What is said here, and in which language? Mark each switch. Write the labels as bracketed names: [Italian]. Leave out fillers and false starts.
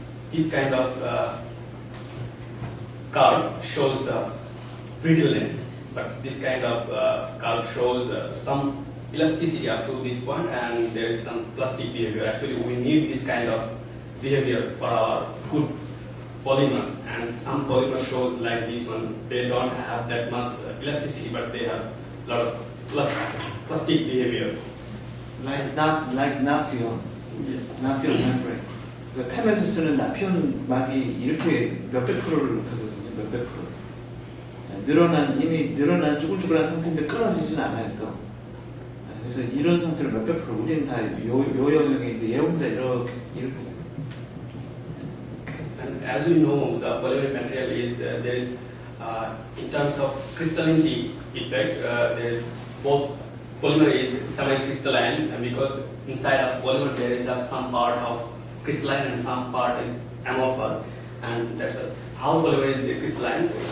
[English] This kind of curve shows the brittleness, but this kind of curve shows some elasticity up to this point, and there is some plastic behavior. Actually, we need this kind of behavior for our good polymer, and some polymer shows like this one, they don't have that much elasticity, but they have a lot of plastic behavior. Like naphthalene. Yes. naphthalene membrane. [Korean] 그러니까 팸에서 쓰는 나피온막이 이렇게 몇백 프로를 높여거든요. 몇백 프로. 이미 늘어난 쭈글쭈글한 상태인데 끊어지진 않아요. 또. 그래서 이런 상태로 몇백 프로. 우리는 다 요 영역인데 얘 혼자 이렇게. [English] And as we know, the polymer material is there is in terms of crystallinity effect, there is both polymer is semi-crystalline, and because inside of polymer there is some part of crystalline and some part is amorphous, and that's how polymer is crystalline.